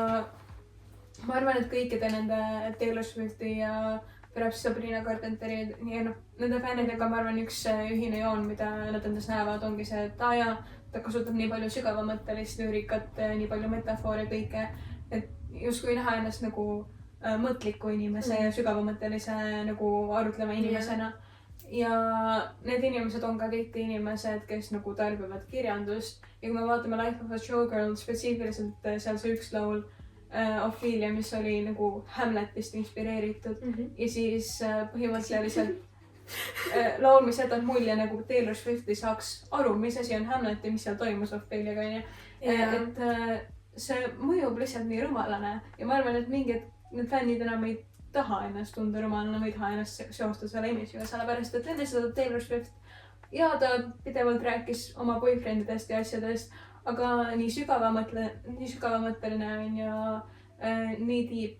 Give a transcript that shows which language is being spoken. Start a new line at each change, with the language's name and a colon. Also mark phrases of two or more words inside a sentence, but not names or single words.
Estonian: ma arvan, et kõikide nende Taylor Swifti ja pärast Sabrina Carpenteri ja nende fännidega ma arvan üks ühine joon, mida nad endas näevad, ongi see, et ta kasutab nii palju sügavamõttelist lüürikat, nii palju metafoore kõike, et justkui näha ennast nagu mõtliku inimese ja sügavamõttelise nagu arutleva inimesena. Ja need inimesed on ka tihti inimesed, kes nagu tarbivad kirjandust ja kui me vaatame Life of a Showgirl spetsiifiliselt seal see üks laul Ophelia, mis oli nagu Hamletist inspireeritud ja siis põhimõtteliselt laul, mis jätab mulje nagu Taylor Swift ei saaks aru, mis asi on Hamlet ja mis seal toimus Opheliaga et see mõjub lihtsalt nii rumalane ja ma arvan, et mingid need fännid enam ei taha ennast tunda rumalana või ei taha ennast seostada selle image'iga, sellepärast et enne seda Taylor Swift ja ta pidevalt rääkis oma boyfriendidest ja asjadest, aga nii sügavamõtteline on ja nii deep.